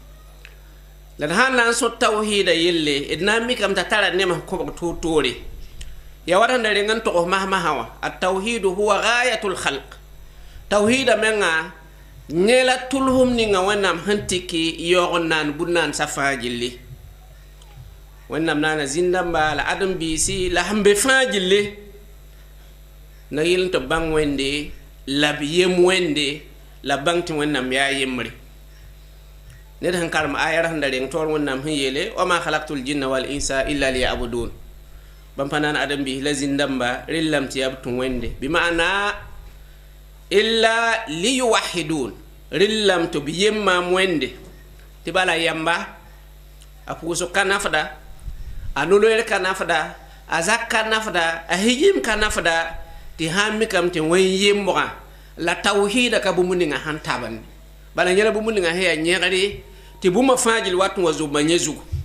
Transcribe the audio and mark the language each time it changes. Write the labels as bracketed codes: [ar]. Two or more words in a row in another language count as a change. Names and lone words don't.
[mos] la d sãn na n sõt tawhida yelle d na n mikame t'a tara nemã sẽn kõbg toor-toore ya wata da reng n togs mas-masã wã [ar] التوحيد هو غاية الخلق [mos] tawhida menga yẽ la tʋlsem ninga wẽnnaam sẽn tɩke yaoog n naan bũn-naan sã fãa gilli wẽnnaam naana zĩn-dãmba la ãdem-biisi la sẽn be fãa gille na yɩl tɩ b bãng wẽnde la b yem wẽnde la b bãng tɩ wẽnnaam yaa yembre ned sẽn karem aya sẽn da reng toor wẽnnaam sẽn yeele [ar] وما خلقت الجن والإنس إلا ليعبدون [mos] bãmb pa naan ãdem-biis la zĩn-dãmba rellame tɩ yaa b tũ wẽnde bɩ maana [ar] إلا ليوحدون [mos] rellame tɩ b yem maam wẽnde tɩ bala yamba a pʋʋsg ka nafda a noloer ka nafda a zak ka nafda a hijim ka nafda tɩ sãn mikame tɩ wẽn yembgã la tawhida ka bũmb ninga sãn tabn bala yẽla bũmb ninga sẽn yaa yẽgre tɩ bũmba fãa gill wat n wa zʋbma yẽ zugu